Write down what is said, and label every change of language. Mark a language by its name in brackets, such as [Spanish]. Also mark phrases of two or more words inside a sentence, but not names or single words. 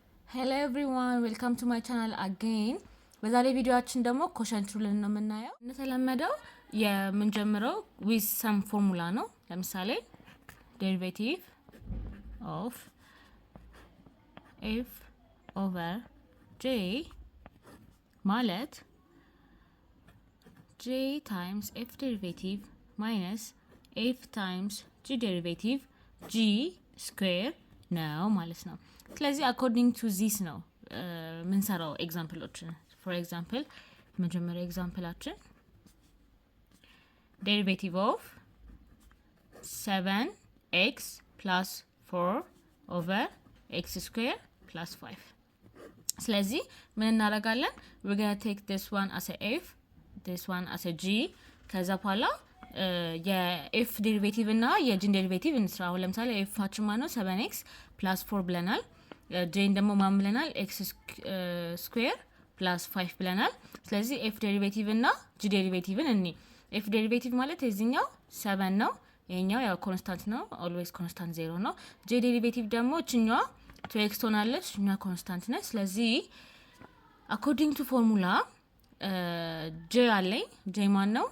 [English] Hello everyone, welcome to my channel again. [Amharic] በዛሬው ቪዲዮአችን ደግሞ ኮሸንት ሩልን ነው የምናየው። እንደተለመደው የምንጀምረው [English] with some formula [Amharic] ነው። ለምሳሌ [English] derivative of f over j [Amharic] ማለት [English] j times f derivative minus f times g derivative g square [Amharic] ነው ማለት ነው። ስለዚህ [English] according to this [Amharic] ነው ምንሰራው ኤግዛምፕሎችን። [English] for example [Amharic] መጀመሪያ ኤግዛምፕላችን [English] derivative of 7x plus 4 over x square plus 5 [Amharic] ስለዚህ ምን እናደርጋለን? [English] we're going to take this one as a f, this one as a g [Amharic] ከዛ በኋላ የf ዴሪቬቲቭ እና የጂን ዴሪቬቲቭ እንስራ። አሁን ለምሳሌ f አችን ማለት ነው [English] 7x plus 4 [Amharic] ብለናል። ጄን ደግሞ ማን ብለናል? x ስኩዌር plus 5 ብለናል። ስለዚህ f ዴሪቬቲቭ እና g ዴሪቬቲቭን እኒ f ዴሪቬቲቭ ማለት የዚህኛው 7 ነው፣ ይሄኛው ያው ኮንስታንት ነው፣ [English] always constant 0 [Amharic] ነው። j ዴሪቬቲቭ ደግሞ እችኛዋ 2x ትሆናለች፣ እኛዋ ኮንስታንት ነች። ስለዚህ [English] according to formula [Amharic] j አለኝ። j ማን ነው?